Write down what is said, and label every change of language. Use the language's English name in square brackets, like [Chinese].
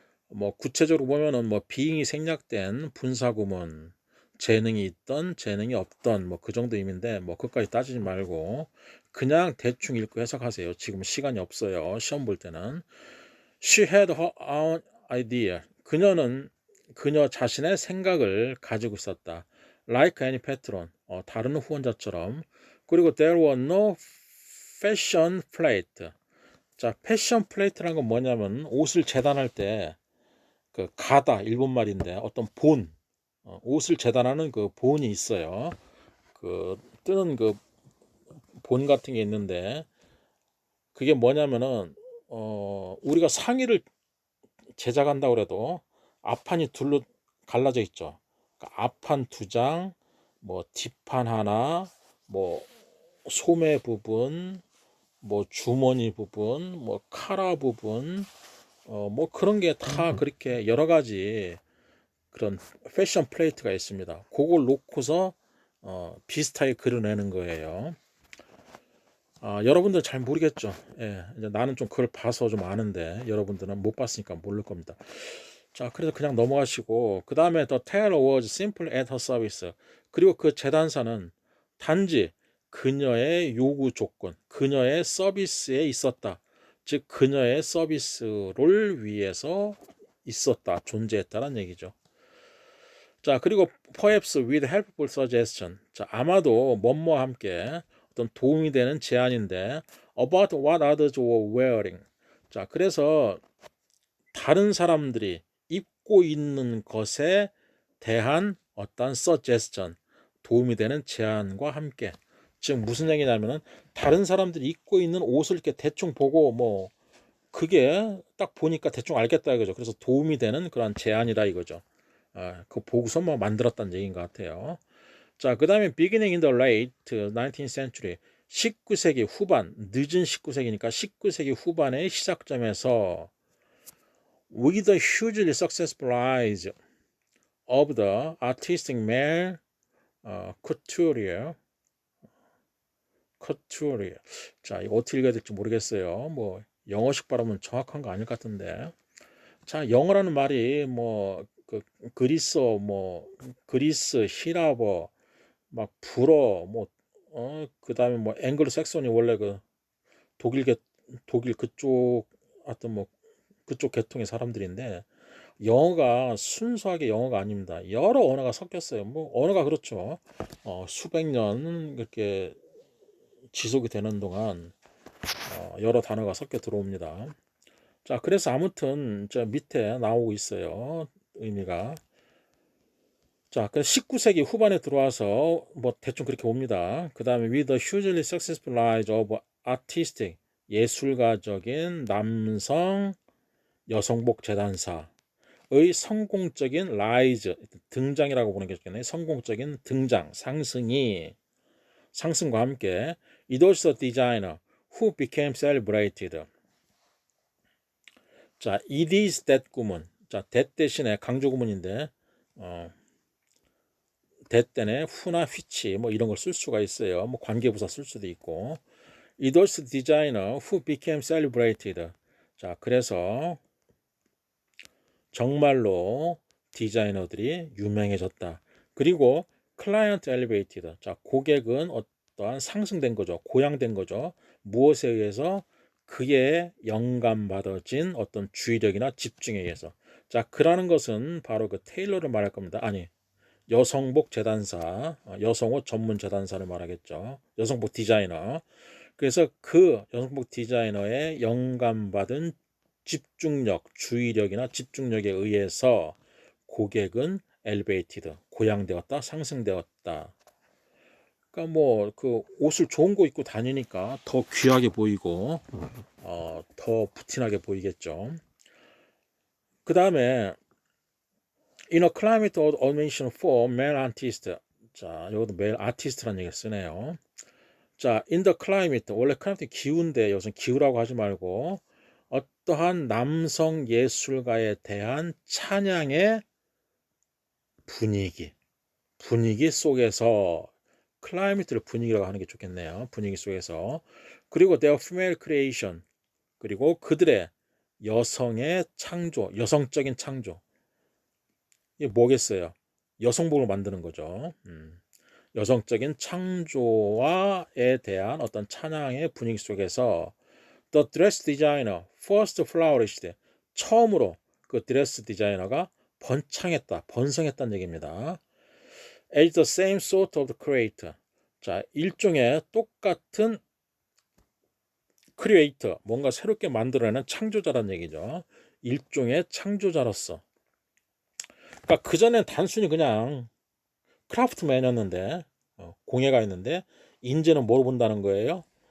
[Korean] 뭐 구체적으로 보면은 뭐 being이 생략된 분사구문, 재능이 있던, 재능이 없던, 뭐 그 정도 의미인데 뭐 그것까지 따지지 말고 그냥 대충 읽고 해석하세요. 지금 시간이 없어요. 시험 볼 때는. [English] She had her own idea. [Korean] 그녀는 그녀 자신의 생각을 가지고 있었다. [English] Like any patron. [Korean] 다른 후원자처럼. [English] 그리고 there were no fashion plate. [Korean] 자, 패션 플레이트라는 건 뭐냐면 옷을 재단할 때 그 가다, 일본 말인데 어떤 옷을 재단하는 그 본이 있어요. 그 뜨는 그 본 같은 게 있는데 그게 뭐냐면은 우리가 상의를 제작한다고 그래도 앞판이 둘로 갈라져 있죠. 그러니까 앞판 두 장, 뭐 뒷판 하나, 뭐 소매 부분, 뭐 주머니 부분, 뭐 카라 부분, 뭐 그런 게 다 그렇게 여러 가지 그런 패션 플레이트가 있습니다. 그걸 놓고서 비슷하게 그려내는 거예요. 여러분들 잘 모르겠죠. 예, 이제 나는 좀 그걸 봐서 좀 아는데 여러분들은 못 봤으니까 모를 겁니다. 자, 그래서 그냥 넘어가시고 그 다음에 [English] The tailor was simple at her service. [Korean] 그리고 그 재단사는 단지 그녀의 요구 조건, 그녀의 서비스에 있었다. 즉 그녀의 서비스를 위해서 있었다, 존재했다는 얘기죠. [English] 자, 그리고 perhaps with helpful suggestion. [Korean] 자, 아마도 뭐뭐와 함께 어떤 도움이 되는 제안인데 [English] about what others were wearing. [Korean] 자, 그래서 다른 사람들이 입고 있는 것에 대한 어떤 suggestion, 도움이 되는 제안과 함께. 지금 무슨 얘기냐면은 다른 사람들이 입고 있는 옷을 이렇게 대충 보고 뭐 그게 딱 보니까 대충 알겠다 이거죠. 그래서 도움이 되는 그런 제안이다 이거죠. 그 보고서 뭐 만들었다는 얘기인 것 같아요. [English] 자, 그 다음에 beginning in the late 19th century, [Korean] 19세기 후반, 늦은 19세기니까 19세기 후반의 시작점에서 [English] with the hugely successful rise of the artistic male couturier. [Korean] 자, 이거 어떻게 읽어야 될지 모르겠어요. 뭐 영어식 발음은 정확한 거 아닐 것 같은데. 자, 영어라는 말이 뭐 그리스, 히라버, 막 불어, 뭐 그다음에 뭐 앵글로 색손이 원래 그 독일 그쪽 하여튼 뭐 그쪽 계통의 사람들인데 영어가 순수하게 영어가 아닙니다. 여러 언어가 섞였어요. 뭐 언어가 그렇죠. 수백 년 이렇게 지속이 되는 동안 여러 단어가 섞여 들어옵니다. 자, 그래서 아무튼 저 밑에 나오고 있어요. 의미가. 자, 그래서 19세기 후반에 들어와서 뭐 대충 그렇게 봅니다. 그 다음에 [English] with the hugely successful rise of artistic, [Korean] 예술가적인 남성 여성복 재단사의 성공적인 rise, 등장이라고 보는 게 좋겠네요. 성공적인 등장, 상승과 함께 [English] it was a designer who became celebrated. [Korean] 자, it is that 구문. 자, that 대신에 강조 구문인데 that 때문에 who나 which 뭐 이런 걸 쓸 수가 있어요. 뭐 관계부사 쓸 수도 있고. [English] It was the designer who became celebrated. [Korean] 자, 그래서 정말로 디자이너들이 유명해졌다. [English] 그리고 client elevated. [Korean] 자, 고객은 어떠한 상승된 거죠. 고양된 거죠. 무엇에 의해서? 그에 영감받아진 어떤 주의력이나 집중에 의해서. 자, 그라는 것은 바로 그 테일러를 말할 겁니다. 아니, 여성복 재단사, 여성옷 전문 재단사를 말하겠죠. 여성복 디자이너. 그래서 그 여성복 디자이너의 영감받은 집중력, 주의력이나 집중력에 의해서 고객은 elevated, 고양되었다, 상승되었다. 그러니까 뭐 그 옷을 좋은 거 입고 다니니까 더 귀하게 보이고 더 부티나게 보이겠죠. 그 다음에 [English] in a climate of automation for male artist. [Korean] 자, 여기도 male artist라는 얘기를 쓰네요. 자, [English] in the climate, [Korean] 원래 클라이밋이 기후인데 여기서 기후라고 하지 말고 어떠한 남성 예술가에 대한 찬양의 분위기 속에서 클라이밋을 분위기라고 하는 게 좋겠네요. 분위기 속에서. 그리고 [English] their female creation, [Korean] 그리고 그들의 여성의 창조, 여성적인 창조. 이게 뭐겠어요? 여성복을 만드는 거죠. 여성적인 창조와에 대한 어떤 찬양의 분위기 속에서 [English] The dress designer first flourished. [Korean] 처음으로 그 드레스 디자이너가 번성했다는 얘기입니다. [English] As the same sort of creator. [Korean] 자, 일종의 똑같은 크리에이터, 뭔가 새롭게 만들어내는 창조자라는 얘기죠. 일종의 창조자로서. 그러니까 그전엔 단순히 그냥 크라프트맨이었는데 공예가 있는데 이제는 뭐로 본다는 거예요?